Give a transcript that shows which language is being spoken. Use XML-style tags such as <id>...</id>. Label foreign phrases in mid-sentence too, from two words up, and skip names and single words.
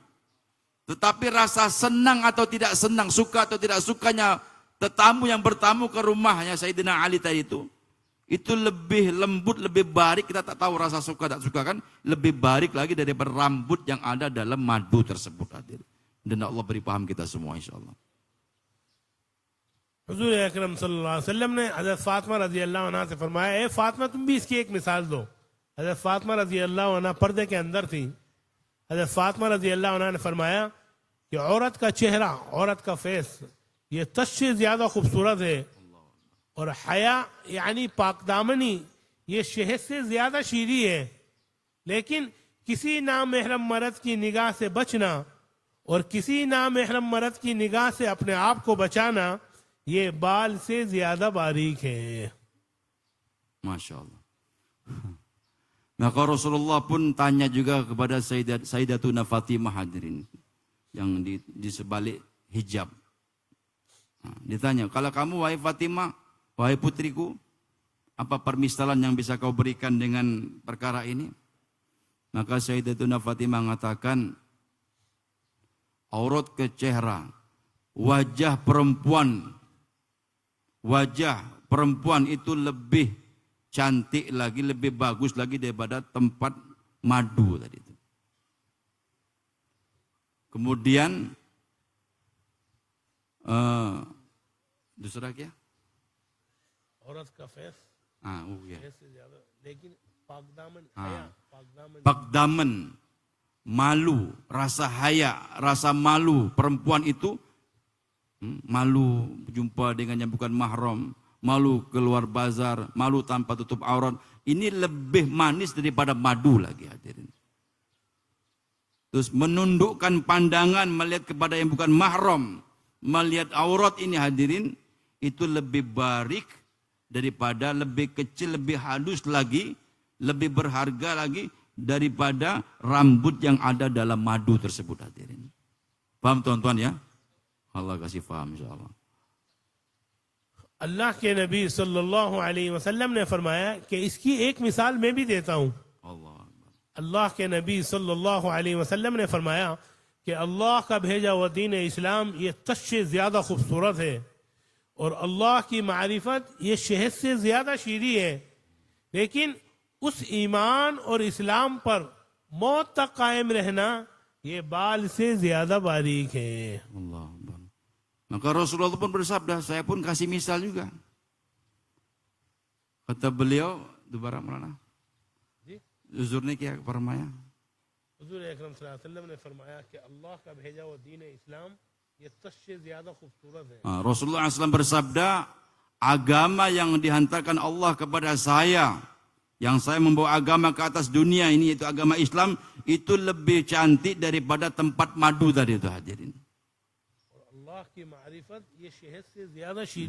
<ms>Tetapi rasa senang atau tidak senang, suka atau tidak sukanya tetamu yang bertamu ke rumahnya Sayyidina Ali tadi itu lebih lembut, lebih barik. Kita tak tahu rasa suka tak suka kan, lebih barik lagi daripada rambut yang ada dalam madu tersebut. Dan Allah beri paham kita semua insyaAllah.</ms> <hi>हुजूर अकरम</hi> <ar>صلى الله عليه وسلم</ar> <hi>ने हज़रत फातिमा</hi> <ar>رضي الله عنها</ar> <hi>से फरमाया, ए फातिमा तुम भी इसकी एक मिसाल दो। हज़रत फातिमा</hi> <ar>رضي الله عنها</ar> <hi>पर्दे के अंदर थी। हज़रत फातिमा</hi> <ar>رضي الله عنها</ar> <hi>ने फरमाया कि औरत का चेहरा, औरत का फेस, ये तश से ज्यादा खूबसूरत है, और हया यानी पाकदामनी ये शहद से ज्यादा शीरी है। लेकिन किसी नामहरम मर्द की निगाह से बचना और किसी नामहरम मर्द की निगाह से अपने आप को बचाना, ये बाल से ज्यादा बारीक है।</hi> <ar>Masya Allah.</ar> <ms>Maka Rasulullah pun tanya juga kepada Sayyidatuna Fatimah hadirin yang di sebalik hijab. Ditanya, kalau kamu wahai Fatimah, wahai putriku, apa permisalan yang bisa kau berikan dengan perkara ini? Maka Sayyidatuna Fatimah mengatakan,</ms> <hi>औरत के चेहरा,</hi> <ms>wajah perempuan itu lebih cantik lagi, lebih bagus lagi daripada tempat madu tadi itu.</ms> <hi>Kemudian दूसरा क्या? औरत का फेस से ज्यादा, लेकिन</hi> <ms>pakdaman, malu, rasa haya, rasa malu perempuan itu, malu berjumpa dengan yang bukan mahram, malu keluar bazar, malu tanpa tutup aurat, ini lebih manis daripada madu lagi hadirin. Terus menundukkan pandangan melihat kepada yang bukan mahram, melihat aurat ini hadirin, itu lebih barik daripada, lebih kecil, lebih halus lagi, lebih berharga lagi daripada rambut yang ada dalam madu tersebut hadirin. Paham tuan-tuan ya? Allah kasih paham insyaAllah.</ms> <hi>अल्लाह के नबी</hi> <ar>صلى الله عليه وسلم</ar> <hi>ने फरमाया कि इसकी एक मिसाल मैं भी देता हूँ। अल्लाह के नबी</hi> <ar>صلى الله عليه وسلم</ar> <hi>ने फरमाया कि अल्लाह का भेजा हुआ दीन इस्लाम ये तश से ज्यादा खूबसूरत है, और अल्लाह की मारिफत ये शहद से ज्यादा शीरी है, लेकिन उस ईमान और इस्लाम पर मौत तक कायम रहना ये बाल से ज्यादा बारीक है।</hi> <ms>Allah. Maka Rasulullah pun bersabda, saya pun kasih misal juga. Kata beliau,</ms> <hi>दोबारा मौलाना हुजूर ने क्या फरमाया? हुजूर अकरम</hi> <ar>صلى الله عليه وسلم</ar> <hi>ने फरमाया कि अल्लाह का भेजा हुआ दीन इस्लाम ये तश से ज्यादा खूबसूरत है।</hi> <ms>Rasulullah SAW bersabda, agama yang dihantarkan Allah kepada saya, yang saya membawa agama ke atas dunia ini, yaitu agama Islam, itu lebih cantik daripada tempat madu tadi itu hadirin.</ms> <hi>अल्लाह अल्लाह की मारिफत ये शहद से ज्यादा शीरी</hi>